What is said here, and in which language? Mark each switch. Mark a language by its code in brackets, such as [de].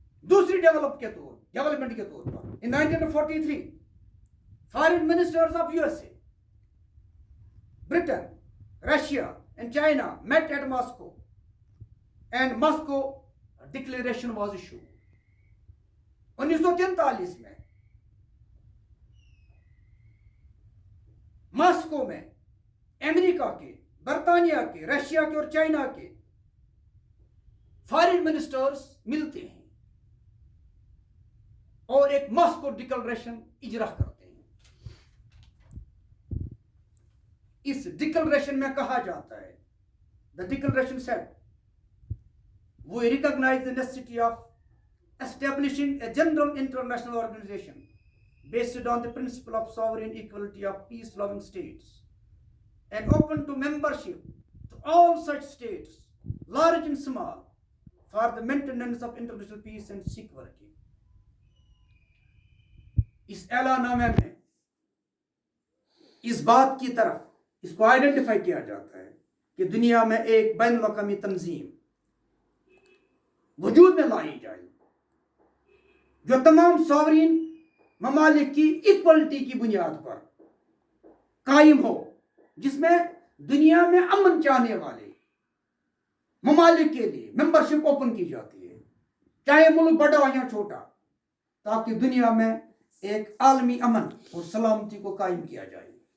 [ur] دوسری ڈیولپمنٹ کے طور پر [en] in 1943 foreign ministers of USA, Britain, Russia and China met at Moscow, and Moscow declaration was issued. [ur] 1943 میں Moscow میں امریکہ کے، برطانیہ کے، رشیا کے اور چائنا کے فارن منسٹرز ملتے ہیں اور ایک ماسکو ڈکلریشن اجرا کرتے ہیں. اس ڈکلریشن میں کہا جاتا ہے، [en] the declaration said, we recognize the necessity of establishing a general international organization based on the principle of sovereign equality of peace-loving states and open to membership to all such states, large and small, for the maintenance of international peace and security. [ur] اس اعلان نامے میں اس بات کی طرف اس کو identify کیا جاتا ہے کہ دنیا میں ایک بین الاقوامی تنظیم وجود میں لائی جائے جو تمام سوورین ممالک کی ایکوالٹی کی بنیاد پر قائم ہو، جس میں دنیا میں امن چاہنے والے ممالک کے لیے ممبرشپ اوپن کی جاتی ہے، چاہے ملک بڑا یا چھوٹا، تاکہ دنیا میں ایک عالمی امن اور سلامتی کو قائم کیا جائے.